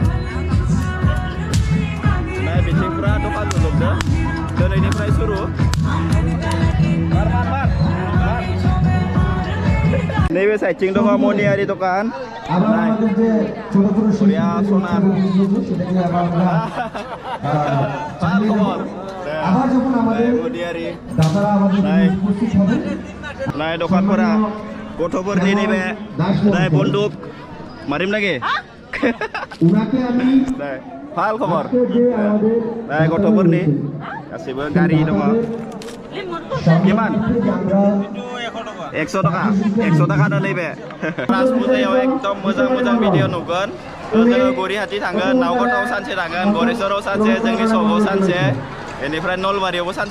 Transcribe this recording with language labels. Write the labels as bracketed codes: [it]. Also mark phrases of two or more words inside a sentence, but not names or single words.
[brx] नाय बिथिं पुरा दखान जोबदो दिनैनिफ्राय सुरु नैबे साइडथिं दङ मनियारि दखान नाय बरिया सना [bn] ভাল খবর আবার যখন আমাদের মনিয়ারি দাদারা আমাদের উপস্থিত হবে [brx] नाय दखानफोरा गथ'फोरनि नैबे नाय बन्दुक मारिम नागे [bn] উনাকে আমি नाय ভাল खबर যে আমাদের [brx] नाय गथ'फोरनि गासिबो गारि दङ किमान [bn] আমরা [brx] 100 टाका नैबे राज फुजायाव एकदम मोजां भिडिअ नुगोन जोङो गौरिहाटी थांगोन नावगताव सानसे थांगोन गरेस्वराव सानसे जोंनि सगाव सानसे बेनिफ्राय नलबारियावबो सानसे